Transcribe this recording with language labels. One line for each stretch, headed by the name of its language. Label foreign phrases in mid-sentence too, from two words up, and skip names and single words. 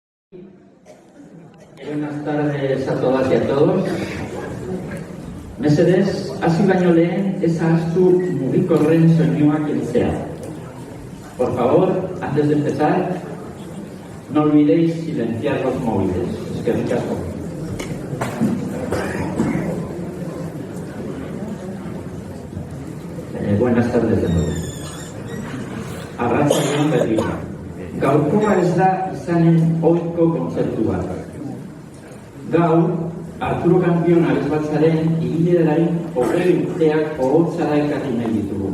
Spanish: Buenas tardes a todas y a todos.
Basque: Mesedez, hasi baino lehen, ez ahaztu mugikorren soinuak heltzea.
Spanish: Por favor, antes de empezar, no olvidéis silenciar los móviles.
Basque: Eskerrik asko.
Spanish: Buenas tardes de nuevo.
Basque: Arratsaldeon berriro. Gaurkoa ez da izanen ohiko kontzertu bat. Gaur, Arturo Campion abesbatzaren ibilbidearen 20 urteak ohotzara ekarri nahi ditugu.